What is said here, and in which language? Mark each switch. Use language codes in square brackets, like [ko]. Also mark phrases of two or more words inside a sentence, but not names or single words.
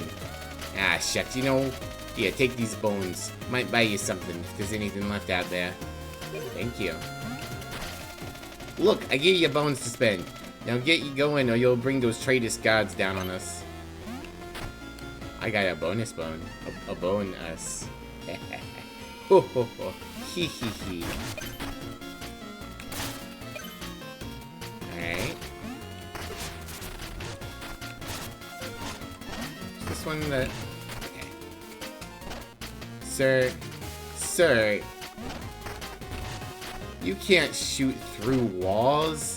[en] Ah, shucks. You know, here, take these bones. Might buy you something if there's anything left out there. Thank you. Look, I gave you bones to spend. Now get you going or you'll bring those traitorous gods down on us. I got a bonus bone. A bone us. Ho ho ho. Hee hee hee. Alright. Is this one that... Okay. Sir, you can't shoot through walls.